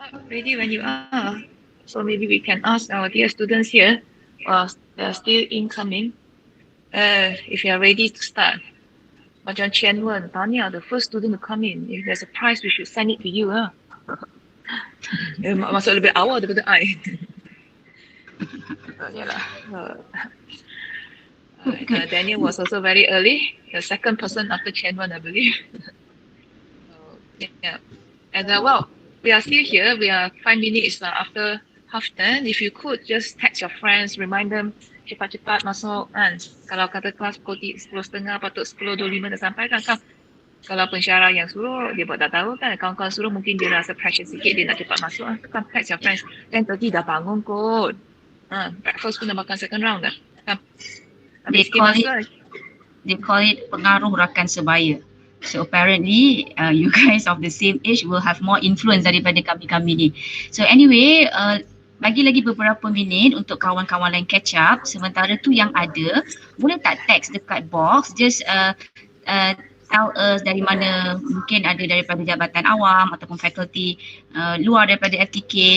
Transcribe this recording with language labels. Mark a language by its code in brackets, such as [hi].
[en] Ready when you are. So maybe we can ask our dear students here, they're still incoming, if you are ready to start. Macam Chen Wen, Tanya, the first student to come in, if there's a prize, we should send it to you. [ms] Masuk lebih awal daripada I. Yalah. [en] Daniel was also very early, the second person after Chen Wen, I believe. Yeah. And well, we are still here. We are 5 minutes after 10:30. If you could just text your friends, remind them [ms] cepat-cepat masuk kan. Kalau kata kelas pukul 10.30 patut 10.25 dah sampai kan. Kalau pensyarah yang suruh, dia buat tak tahu kan. Kawan-kawan suruh mungkin dia rasa pressure sikit, dia nak cepat masuk. Kan [en] text your friends. [ms] 10:30 dah bangun kot. Breakfast pun dah makan second round dah. Kan? [en] They call it [ms] pengaruh rakan sebaya. [en] So apparently you guys of the same age will have more influence [ms] daripada kami-kami ni. [en] So anyway, [ms] bagi lagi beberapa minit untuk kawan-kawan lain catch up. Sementara tu yang ada, boleh tak text dekat box, [en] just tell us [ms] dari mana, mungkin ada daripada jabatan awam ataupun faculty luar daripada FTK.